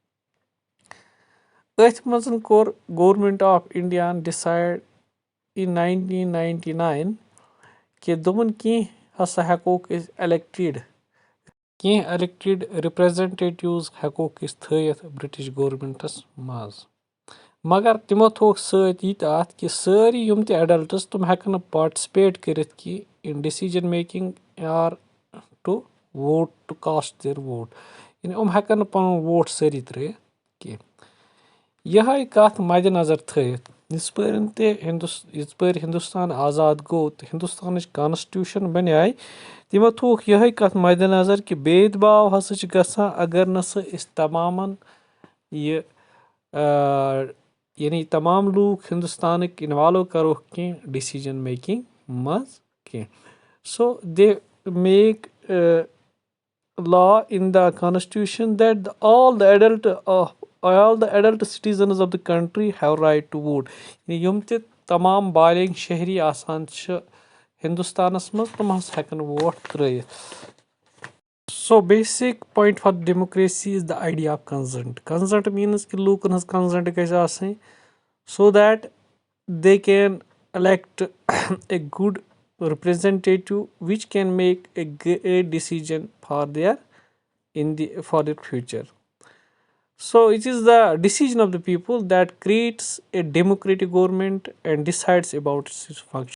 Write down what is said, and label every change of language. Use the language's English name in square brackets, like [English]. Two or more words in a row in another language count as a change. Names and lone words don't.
[Kashmiri] أتھۍ منٛز کوٚر گورمینٹ آف انڈیاہن ڈِسایڈ اِن 1999 کہِ دوٚپُن کینٛہہ ہسا ہٮ۪کوکھ أسۍ کینٛہہ الیکٹِڈ رِپریزنٹیٹِوز ہٮ۪کوکھ أسۍ تھٲیِتھ برٹش گورمینٹس منٛز. مگر تِمو تھووُکھ سۭتۍ یہِ تہِ اَتھ کہِ سٲری یِم تہِ ایڈلٹٕس تِم ہٮ۪کن نہٕ پاٹِسِپیٹ کٔرِتھ کینٛہہ [English] in decision making or to vote to cast their vote. [Kashmiri] Hekkan nہٕ پَنُن ووٹ سٲری ترٲیِتھ کینٛہہ. یِہے کَتھ مَدِ نظر تھٲیِتھ یِژ پٲرۍ ہِندُستان آزاد گوٚو تہٕ ہِندُستانٕچ کانسٹیوٗشن بَنے تِمو تھووُکھ یِہے کَتھ مَدِ نظر کہِ بید باو ہسا چھِ گژھان اگر نہٕ سُہ أسۍ تمامن یہِ یعنی تمام لوٗکھ ہِندُستانٕکۍ اِنوالو کَروکھ کینٛہہ [English] decision making [Kashmiri] منٛز کینٛہہ. [English] so they make law in the constitution that all the adult citizens of the country have right to vote. [Kashmiri] یِم تہِ تمام بالغ شہری آسان چھِ ہِندُستانَس منٛز تِم حظ ہٮ۪کَن ووٹ ترٲیِتھ. [English] so basic point for democracy is the idea of consent. consent means [Kashmiri] کہِ لوٗکن ہٕنٛز کنزنٹ گژھِ آسٕنۍ [English] so that they can elect a good representative which can make a great decision for their future. So it is the decision of the people that creates a democratic government and decides about its function.